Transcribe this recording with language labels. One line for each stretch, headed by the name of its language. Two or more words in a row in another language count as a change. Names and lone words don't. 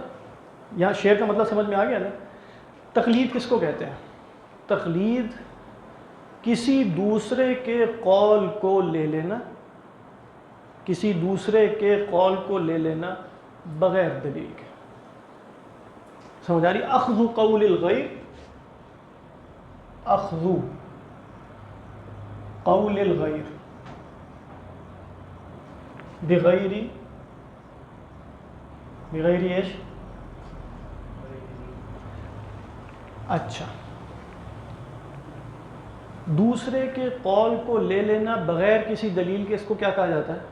Urdu: یہاں شعر کا مطلب سمجھ میں آ گیا نا. تقلید کس کو کہتے ہیں؟ تقلید کسی دوسرے کے قول کو لے لینا، کسی دوسرے کے قول کو لے لینا بغیر دلیل کے. سمجھ آ رہی؟
Arabic: اخذ قول الغیر، اخذ قول الغیر
Urdu: بغیر ایش. اچھا، دوسرے کے قول کو لے لینا بغیر کسی دلیل کے، اس کو کیا کہا جاتا ہے؟